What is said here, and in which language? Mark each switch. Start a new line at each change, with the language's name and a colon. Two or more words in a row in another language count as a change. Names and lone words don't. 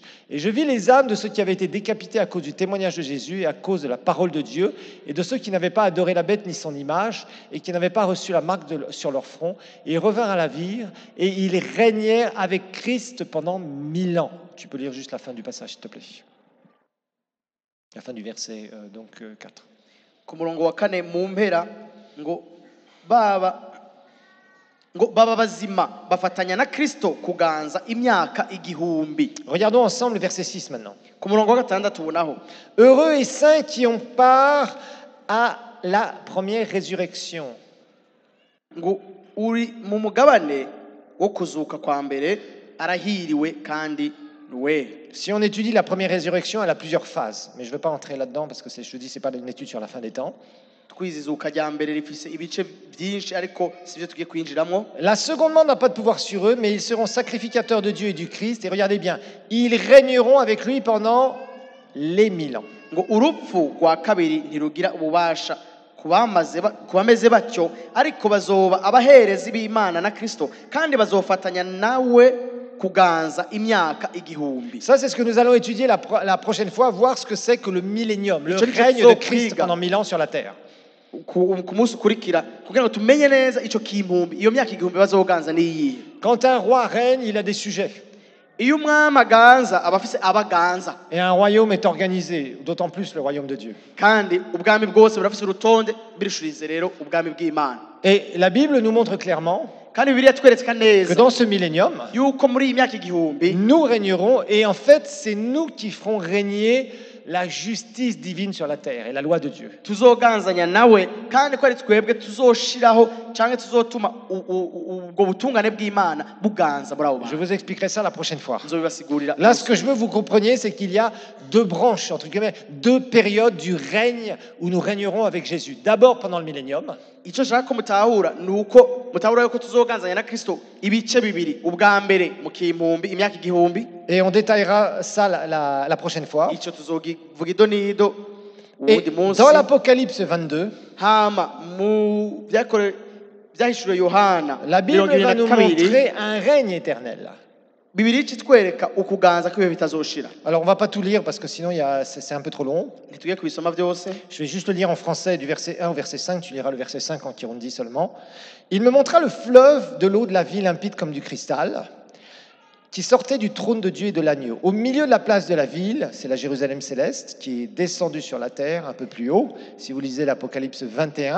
French: Et je vis les âmes de ceux qui avaient été décapités à cause du témoignage de Jésus et à cause de la parole de Dieu, et de ceux qui n'avaient pas adoré la bête ni son image, et qui n'avaient pas reçu la marque sur leur front. Et ils revinrent à la vie, et ils régnèrent avec Christ pendant 1000 ans. Tu peux lire juste la fin du passage, s'il te plaît. La fin du verset 4.
Rundi: Ku murongo wa kane mu mpera ngo baba bazima bafatanya na Kristo kuganza imyaka igihumbi.
French: Regardons ensemble le verset 6 maintenant.
Rundi: Ku murongo wa gatandatu ubonaho
French: Heureux et saints qui ont part à la première résurrection.
Rundi: ngo uri mu mugabane wo kuzuka kwa mbere arahiriwe kandi luwe.
French: Si on étudie la première résurrection, elle a plusieurs phases, mais je ne veux pas entrer là-dedans parce que je te dis c'est pas une étude sur la fin des temps.
Rundi: Twizizuka rya mbere rifise ibice byinshi ariko sivyo tugiye kwinjiramo.
French: La seconde mort n'a pas de pouvoir sur eux, mais ils seront sacrificateurs de Dieu et du Christ. Et regardez bien, ils régneront avec lui pendant les 1000 ans.
Rundi: Ngo urupfu rwa kabiri ntirugira ububasha kubameze batyo, ariko bazoba abaherezi b'Imana na Kristo kandi bazofatanya nawe kuganza imyaka igihumbi.
French: Ça, c'est ce que nous allons étudier la prochaine fois, voir ce que c'est que le millénium, le règne de Christ pendant 1000 ans sur la terre.
Rundi: Ku munsi ukurikira kugira ngo tumenye neza ico kimpumbi iyo myaka igihumbi bazoganza niyihe.
French: Quand un roi règne, il a des sujets.
Rundi: Iyo umwami aganza aba afise abaganza.
French: Et un royaume est organisé, d'autant plus le royaume de Dieu.
Rundi: Kandi ubwami bwose burafise urutonde birishurize rero ubwami bw'Imana.
French: Et la Bible nous montre clairement que dans ce millénium, nous régnerons, et en fait, c'est nous qui ferons régner la justice divine sur la terre et la loi de Dieu.
Rundi: Tuzoganzanya nawe kandi ko ari twebwe tuzoshiraho canke tuzotuma ubwo butungane bw'Imana buganza muri abo bantu.
French: Je vous expliquerai ça la prochaine fois.
Rundi: Nzobibasigurira.
French: Là, ce que je veux que vous compreniez, c'est qu'il y a deux branches, entre guillemets, deux périodes du règne où nous régnerons avec Jésus. D'abord pendant le millénium.
Rundi: Ico nshaka ko mutahura nuko mutahura yuko tuzoganzanya na Kristo ibice bibiri, ubwa mbere mu kimpumbi imyaka igihumbi.
French: Et on détaillera ça la prochaine fois.
Rundi: Ico tuzogivuga idonido uwundi munsi.
French: Dans l'Apocalypse 22,
Rundi: hama mu byahishuriwe Yohana,
French: la Bible va nous montrer un règne éternel.
Rundi: Bibiri kitwereka ukuganza kwibe bitazoshira.
French: Alors on va pas tout lire parce que sinon c'est un peu trop long.
Rundi: Ntitugiye kubisoma byose.
French: Je vais juste le lire en français du verset 1 au verset 5, tu liras le verset 5 en Kirundi seulement. Il me montra le fleuve de l'eau de la vie limpide comme du cristal, qui sortait du trône de Dieu et de l'agneau. Au milieu de la place de la ville, c'est la Jérusalem céleste, qui est descendue sur la terre un peu plus haut, si vous lisez l'Apocalypse 21.